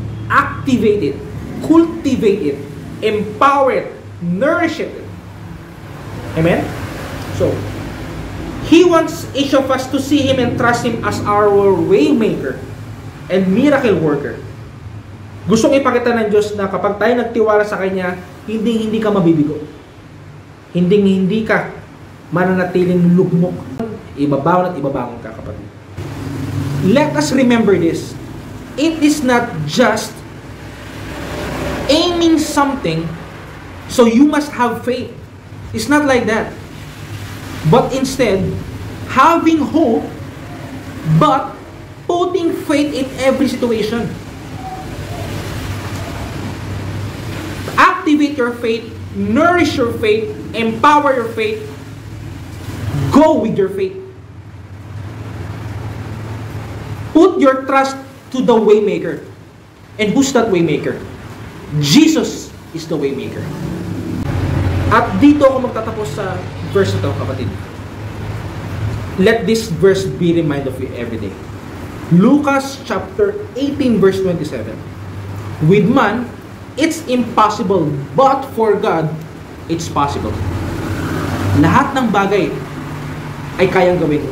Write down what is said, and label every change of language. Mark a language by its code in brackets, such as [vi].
[en] Activate it. Cultivate it. Empower it. Nourish it. Amen? So, He wants each of us to see Him and trust Him as our way maker and miracle worker. [tl] Gustong ipakita ng Diyos na kapag tayo nagtiwala sa Kanya, hindi ka mabibigo. Hindi ka mananatiling lugmok. Ibabawan at ibabangon ka, kapatid. [en] Let us remember this. It is not just aiming something, so you must have faith. It's not like that. But instead, having hope, but putting faith in every situation. Activate your faith, nourish your faith, empower your faith, go with your faith. Put your trust to the waymaker. And who's that waymaker? Jesus is the waymaker. [tl] At dito ako magtatapos sa verse ito, kapatid. [en] Let this verse be reminded of you every day. Lucas chapter 18 verse 27. With man, it's impossible, but for God, it's possible. [tl] Lahat ng bagay ay kayang gawin.